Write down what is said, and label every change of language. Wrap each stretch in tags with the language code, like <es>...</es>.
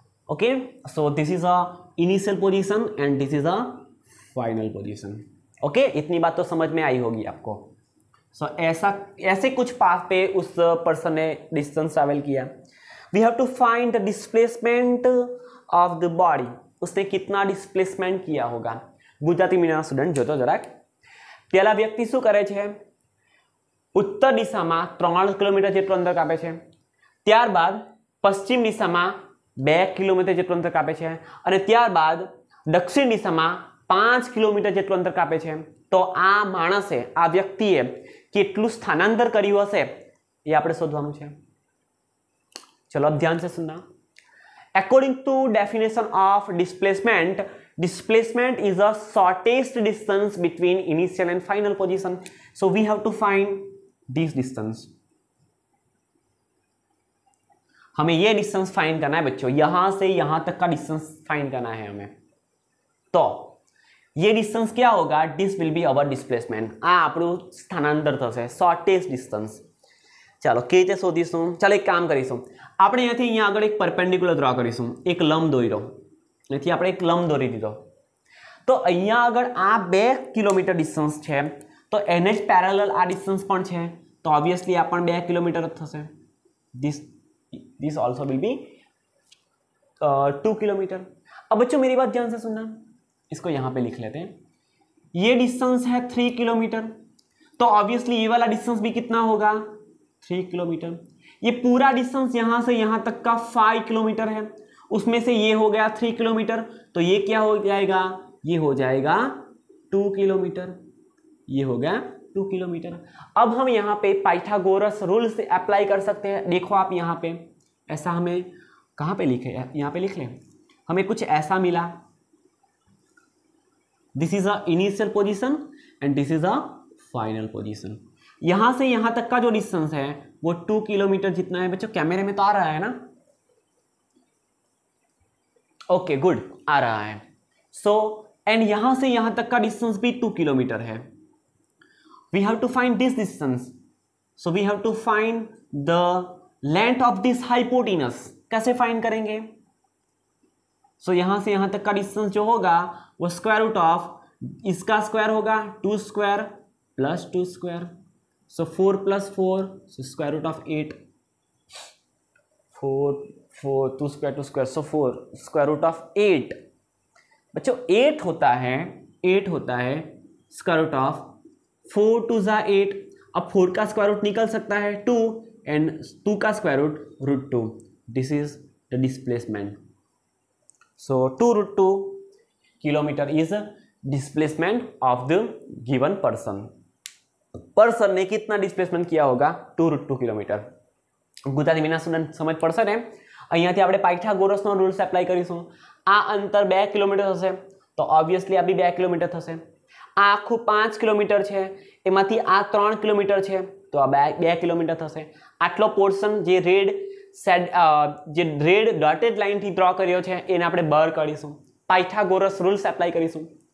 <en>Okay, so this is a initial position and this is a final position.</en> <hi>Okay, इतनी बात तो समझ में आई होगी आपको। सो ऐसे कुछ पाथ पे उस पर्सन ने डिस्टेंस ट्रैवल किया।</hi> <en>we have to find the displacement of the body,</en> <hi>उसने कितना डिस्प्लेसमेंट किया होगा।</hi> <gu>गुजराती मीडियम स्टूडेंट जो तो જરાક પેલા વ્યક્તિ શું કરે છે, ઉત્તર દિશામાં 3 કિલોમીટર જેટલું અંતર કાપે છે, ત્યારબાદ પશ્ચિમ દિશામાં 2 કિલોમીટર જેટલું અંતર કાપે છે અને ત્યારબાદ દક્ષિણ દિશામાં 5 કિલોમીટર જેટલું અંતર કાપે છે। તો આ માણસે, આ વ્યક્તિએ કેટલું સ્થાનાંતર કર્યું હશે એ આપણે શોધવાનું છે।</gu> <hi>ચલો अब ध्यान से सुनना।</hi> <en>According to definition of displacement, displacement is the shortest distance between initial and final position. So we have to find this distance.</en> <hi>हमें ये डिस्टेंस फाइंड करना है बच्चों, यहां से यहां तक का डिस्टेंस फाइंड करना है हमें। तो ये डिस्टेंस क्या होगा,</hi> <en>This will be our displacement.</en> <gu>आ આપણું સ્થાનાંતર થશે, શોર્ટેસ્ટ ડિસ્ટન્સ। ચાલો કે રીતે શોધીશું, ચાલો એક કામ કરીશું, આપણે અહીંયાથી અહીંયા આગળ એક પરપેન્ડિક્યુલર ડ્રો કરીશું, એક લંબ દોર્યો, અહીંથી આપણે એક લંબ દોરી દીધો। તો અહીંયા આગળ આ 2 કિલોમીટર ડિસ્ટન્સ છે, તો એને જ પેરેલલ આ ડિસ્ટન્સ પણ છે, તો ઓબ્વિયસલી આ પણ 2 કિલોમીટર જ થશે।</gu> <en>This also will be 2 kilometre.</en> <hi>अब बच्चों मेरी बात ध्यान से सुनना, इसको यहाँ पे लिख लेते हैं। ये डिस्टेंस है 3 किलोमीटर, तो ऑब्वियसली ये वाला डिस्टेंस भी कितना होगा, 3 किलोमीटर। ये पूरा डिस्टेंस यहाँ से यहाँ तक का 5 किलोमीटर है, उसमें से ये हो गया 3 किलोमीटर, तो ये क्या हो जाएगा, ये हो जाएगा 2 किलोमीटर, ये हो गया 2 किलोमीटर। अब हम यहाँ पे पाइथागोरस रूल से अप्लाई कर सकते हैं। देखो आप यहाँ पे ऐसा हमें कहाँ पे लिखे, यहाँ पे लिख लें, हमें कुछ ऐसा मिला,</hi> <en>This is a initial position and this is a final position.</en> <hi>यहाँ से यहाँ तक का जो डिस्टेंस है वो 2 किलोमीटर जितना है। बच्चों कैमरे में तो आ रहा है ना, ओके गुड, आ रहा है। सो एंड यहाँ से यहाँ तक का डिस्टेंस भी 2 किलोमीटर है।</hi> <en>We have to find this distance, so we have to find the length of this hypotenuse।</en> <hi>कैसे फाइंड करेंगे, सो यहाँ से यहाँ तक का डिस्टेंस जो होगा वो स्क्वायर रूट ऑफ इसका स्क्वायर होगा 2 square plus 2 square, so 4 plus 4, so square root of 8, 4 2 square, so 4 square root of 8। बच्चों 8 होता है स्क्वायर रूट ऑफ 4 2 ज़ा 8। अब 4 का स्क्वायर रूट निकल सकता है 2 एंड 2 का square root 2।</hi> <en>This is the displacement. So 2√2 kilometre is displacement of the given person</en> <hi>ने कितना डिस्प्लेसमेंट किया होगा,</hi> <en>2√2 kilometre.</en> <hi>गुजराती मीडियम स्टूडेंट समझ पड़શે ને।</hi> <gu>અહીંયાથી આપણે પાયથાગોરસનો રૂલ્સ એપ્લાય કરીશું। આ અંતર 2 કિલોમીટર થશે, તો ઓબ્વિયસલી આ બી 2 કિલોમીટર થશે। આ આખું 5 કિલોમીટર છે, એમાંથી આ 3 કિલોમીટર છે, તો આ 2 કિલોમીટર થશે। આટલો પોર્શન જે રેડ ડોટેડ લાઇનથી ડ્રો કર્યો છે એને આપણે બર કરીશું, પાયથાગોરસ રૂલ્સ એપ્લાય કરીશું।</gu>